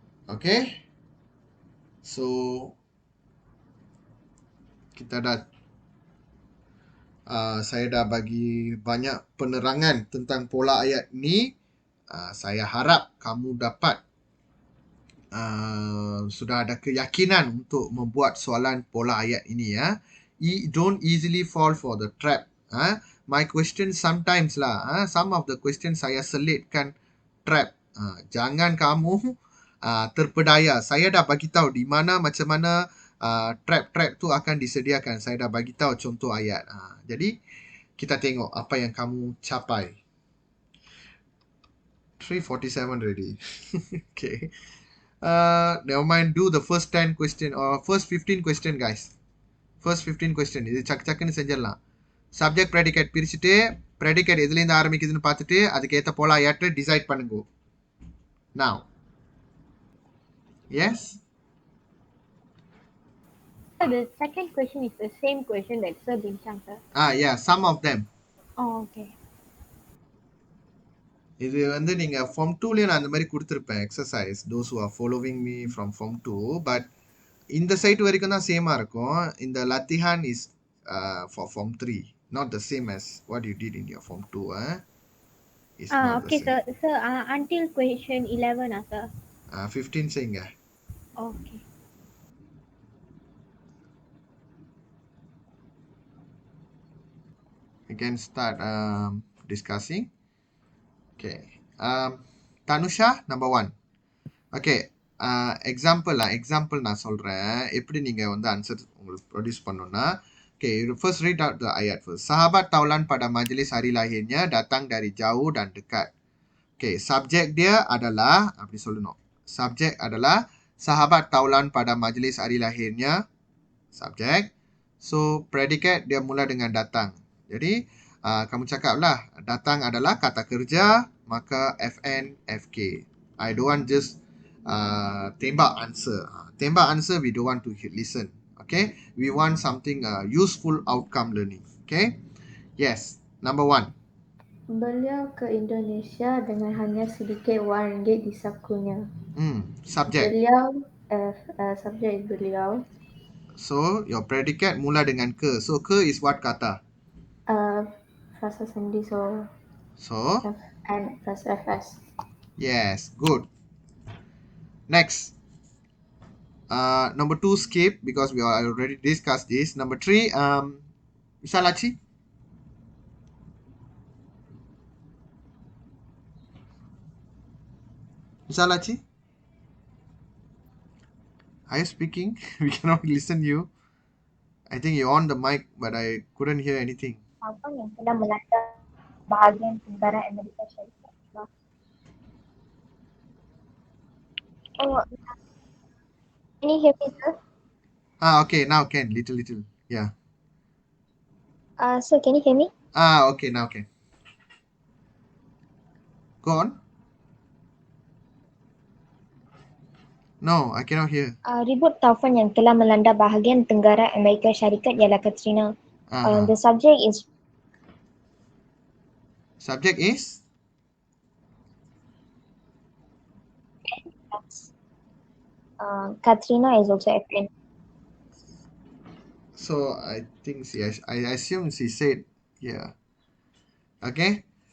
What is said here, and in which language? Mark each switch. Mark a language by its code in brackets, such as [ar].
[ms] Okay, so kita dah saya dah bagi banyak penerangan tentang pola ayat ni. Saya harap kamu dapat sudah ada keyakinan untuk membuat soalan pola ayat ini ya. [en] Don't easily fall for the trap. My question sometimes lah. Some of the questions [ms] saya selitkan [en] trap. [ms] Jangan kamu terpedaya. Saya dah bagi tahu di mana macam mana trap-trap tu akan disediakan. Saya dah bagi tahu contoh ayat. Jadi kita tengok apa yang kamu capai. [en] 3:47 already. Okay. Never mind, do the first 10 question or first 15 question guys. First 15 question. [ta] இது சக்கு சக்குன்னு செஞ்சிடலாம். Subject predicate பிரிச்சுட்டு predicate எதுலேருந்து ஆரம்பிக்குதுன்னு பார்த்துட்டு அதுக்கேற்ற போல ஐயாட்டு decide பண்ணுங்க. [en] Now. Yes? So the second question is the same question that Sir Bincang, sir. Yeah, some of them. Oh, okay. [ta] இது வந்து நீங்க ஃபார்ம் 2லயே நான் அந்த மாதிரி கொடுத்துருப்பேன் exercise [en] those who are following me from form 2 [ta] but இந்த side வரைக்கும் தான் சேமா இருக்கும். [en] இந்த latihan is for form 3, not the same as what you did in your form 2. It's not Okay, the same. sir. Sir, until question 11, sir. [ta] 15 செய்யுங்க. [en] Okay. You can start discussing. Okay. Tanusha, number 1. Okay. [ta] Example நான் சொல்றேன். எப்படி நீங்க வந்து answer உங்களுக்கு produce பண்ணணும்னா, [en] okay, you first read out the ayat first. [ms] Sahabat taulan pada majlis hari lahirnya datang dari jauh dan dekat. Okay, subjek dia adalah, [ta] அப்படி சொல்லணும். [ms] Subjek adalah sahabat taulan pada majlis hari lahirnya. Subjek. So, predicate dia mula dengan datang. Jadi, kamu cakaplah, datang adalah kata kerja, maka FN, FK. [en] I don't want just tembak answer. Tembak answer, we don't want to listen. Okay? We want something useful outcome learning. Okay? Yes. Number 1. [ms] Beliau ke Indonesia dengan hanya sedikit wang ringgit di sakunya. [en] Subject. [ms] Beliau, subjek beliau. [en] So, your predicate mula dengan ke. So, ke is what kata? [ms] Frasa sendi, so FN plus FS. [en] Yes, good. Next. Number 2 skip because we already discussed this. Number 3, Misalachi. Misalachi. Are you speaking? We cannot listen you. I think you're on the mic, but I couldn't hear anything. [ms] Apa yang telah melanda bahagian tenggara Amerika Syarikat? [en] Oh, can you hear me, sir? Okay, now can. Little. Yeah. Sir, can you hear me? Okay, now can. Go on. No, I cannot hear. [ms] Ribut taufan yang telah melanda bahagian tenggara Amerika Syarikat ialah Katrina. [en] The subject is Katrina is also FN. So I think I assume she said yeah. Okay.